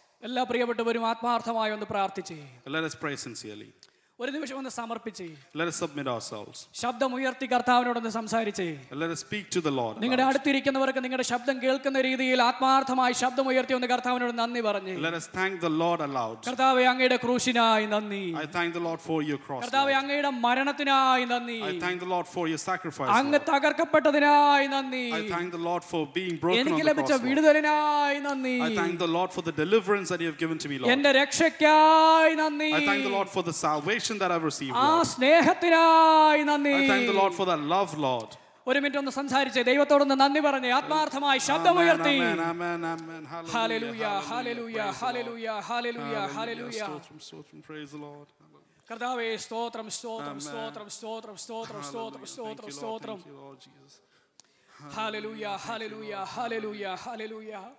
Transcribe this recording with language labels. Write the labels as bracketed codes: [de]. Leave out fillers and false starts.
[ml] എല്ലാ പ്രിയപ്പെട്ടവരും ആത്മാർത്ഥമായി ഒന്ന് പ്രാർത്ഥിച്ചേ. [en] Let us pray sincerely. [ml] ഒരു നിമിഷം ഒന്ന് സമർപ്പിച്ചേ. [en] Let us submit ourselves. [ml] ശബ്ദം ഉയർത്തി കർത്താവിനോടൊന്ന് സംസാരിച്ചേ. [en] Let us speak to the Lord. [ml] നിങ്ങളുടെ അടുത്തിരിക്കുന്നവർക്ക് നിങ്ങളുടെ ശബ്ദം കേൾക്കുന്ന രീതിയിൽ ആത്മാർത്ഥമായി ശബ്ദം ഉയർത്തി ഒന്ന് കർത്താവിനോട് നന്ദി പറഞ്ഞേ. [en] Let us thank the Lord aloud. [ml] കർത്താവേ, അങ്ങയുടെ ക്രൂശിനായി നന്ദി. [en] I thank the Lord for your cross. [ml] കർത്താവേ, അങ്ങയുടെ മരണത്തിനായി നന്ദി. [en] I thank the Lord for your sacrifice. [ml] അങ്ങ് തകർക്കപ്പെട്ടതിനായി നന്ദി. [en] I thank the Lord for being broken on [ml] എനിക്ക് [en] the [ml] ലഭിച്ച [en] cross. [ml] വിടുതലിനായി നന്ദി. [en] I thank the Lord for the deliverance that you have given to me, Lord. [ml] എന്റെ രക്ഷയ്ക്കായി നന്ദി. [en] I thank the Lord for the salvation that I've received, [ml] ആ [en] Lord. [ml] സ്നേഹത്തിനായി നന്ദി. [en] I thank the Lord for that love, Lord. [ml] ഒരു minute ഒന്ന് സംസാരിച്ചേ. ദൈവത്തോടൊന്ന് നന്ദി പറഞ്ഞേ. ആത്മാർത്ഥമായി ശബ്ദമുയർത്തി. [en] Amen, amen, amen. Hallelujah, hallelujah, hallelujah, hallelujah, hallelujah. Praise the Lord. [ml] കർത്താവേ, സ്തോത്രം, സ്തോത്രം, സ്തോത്രം, സ്തോത്രം, സ്തോത്രം, സ്തോത്രം, സ്തോത്രം, സ്തോത്രം. [en] Thank you, Lord Jesus. Hallelujah, hallelujah, hallelujah, hallelujah,